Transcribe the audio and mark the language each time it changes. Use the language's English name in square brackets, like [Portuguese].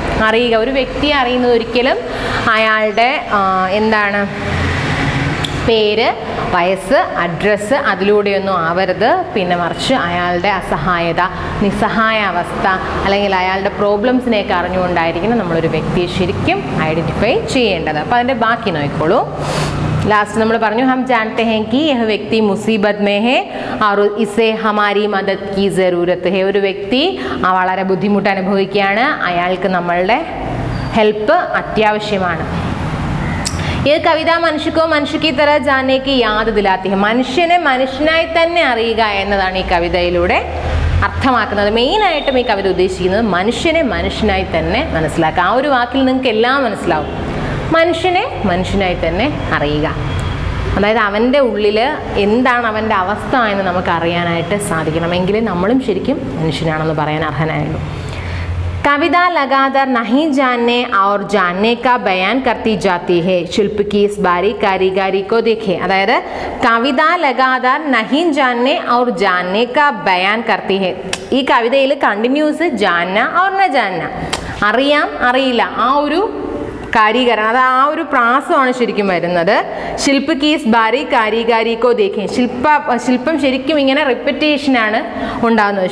[Malayalam] അറിയുക, ഒരു വ്യക്തിയെ അറിയുന്നത് ഒരിക്കലും അയാളുടെ എന്താണ് പേര്, വയസ്സ്, അഡ്രസ്സ് അതിലൂടെയൊന്നും ആവരുത്. പിന്നെ മറിച്ച് അയാളുടെ അസഹായത, നിസ്സഹായ അവസ്ഥ, അല്ലെങ്കിൽ അയാളുടെ പ്രോബ്ലംസിനെയൊക്കെ അറിഞ്ഞുകൊണ്ടായിരിക്കണം നമ്മളൊരു വ്യക്തിയെ ശരിക്കും ഐഡൻറ്റിഫൈ ചെയ്യേണ്ടത്. അപ്പോൾ അതിൻ്റെ ബാക്കി നോക്കിക്കോളൂ. [Hindi] लास्ट [Malayalam] നമ്മൾ പറഞ്ഞു [Hindi] हम जानते हैं कि यह व्यक्ति मुसीबत में है और इसे हमारी मदद की ज़रूरत है. [Malayalam] ഒരു വ്യക്തി വളരെ ബുദ്ധിമുട്ട് അനുഭവിക്കുകയാണ്, അയാൾക്ക് നമ്മളുടെ ഹെൽപ്പ് അത്യാവശ്യമാണ്. ഈ കവിത [Hindi] മനുഷ്യക്കോ മനുഷ്യക്ക് തര ജാനേക്ക് യാദ് ദിലാത്തി ഹെ. [Malayalam] മനുഷ്യനെ മനുഷ്യനായി തന്നെ അറിയുക എന്നതാണ് ഈ കവിതയിലൂടെ അർത്ഥമാക്കുന്നത്. മെയിനായിട്ടും ഈ കവിത ഉദ്ദേശിക്കുന്നത് മനുഷ്യനെ മനുഷ്യനായി തന്നെ മനസ്സിലാക്കുക. ആ ഒരു വാക്കിൽ നിങ്ങൾക്ക് എല്ലാം മനസ്സിലാവും. മനുഷ്യനെ മനുഷ്യനായി തന്നെ അറിയുക, അതായത് അവൻ്റെ ഉള്ളിൽ എന്താണ് അവൻ്റെ അവസ്ഥ എന്ന് നമുക്ക് അറിയാനായിട്ട് സാധിക്കണമെങ്കിൽ നമ്മളും ശരിക്കും മനുഷ്യനാണെന്ന് പറയാൻ അർഹനായുള്ളൂ. [Hindi] कविता लगातार नहीं जानने और जानने का बयान करती जाती है. शिल्प की इस बारीक कारीगरी को देखें. अदायद कविता लगातार नहीं जानने और जानने का बयान करती है. [Malayalam] ഈ കവിതയിൽ കണ്ടിന്യൂസ് [Hindi] ജാന്ന और न जानना, [Malayalam] അറിയാം അറിയില്ല, ആ ഒരു കാരീകരണം, അത് ആ ഒരു പ്രാസമാണ് ശരിക്കും വരുന്നത്. [Hindi] ശില്പ കീസ് ബാരി കാരീഗാരിക്കോ ദേഖേ. [Malayalam] ശില്പം ശരിക്കും ഇങ്ങനെ റിപ്പറ്റേഷനാണ് ഉണ്ടാകുന്നത്.